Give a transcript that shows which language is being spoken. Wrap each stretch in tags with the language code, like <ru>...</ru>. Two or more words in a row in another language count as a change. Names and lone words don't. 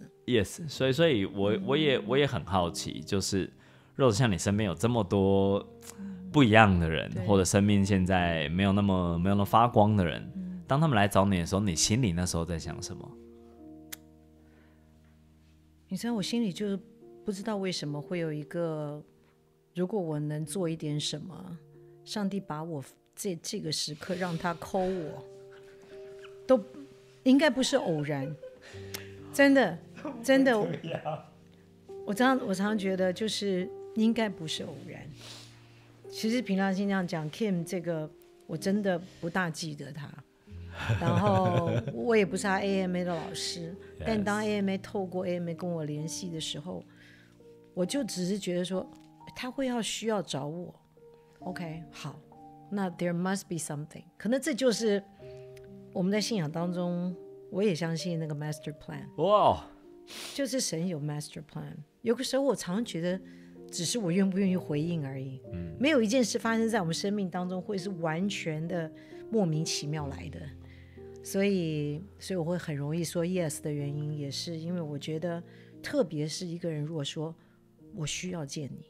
<zh>Yes， 所以我也很好奇，就是 Rose 像你身邊有這麼多不一樣的人，或者生命現在沒有那麼發光的人，當他們來找你的時候，你心裡那時候在想什麼？你知道我心裡就是不知道為什麼會有一個。如果我能做一點什麼，上帝把我這個時刻讓他call我，都應該不是偶然，真的。我常常覺得就是應該不是偶然。其實憑良心這樣講 ，Kim 這個我真的不大記得他，然後我也不是他 AMA 的老師，但當 AMA 透過 AMA 跟我聯繫的時候，我就只是覺得說。他會需要找我 ，OK， 好，那</zh> <en>there must be something，</en> <zh>可能這就是我們在信仰當中，我也相信那個</zh> <en>master plan，</en> <zh>哇，就是神有</zh> <en>master plan。</en> <zh>有個時候我常常覺得，只是我願不願意回應而已，沒有一件事發生在我們生命當中會是完全的莫名其妙來的，所以我會很容易說 yes 的原因，也是因為我覺得，特別是一個人如果說我需要見你。</zh>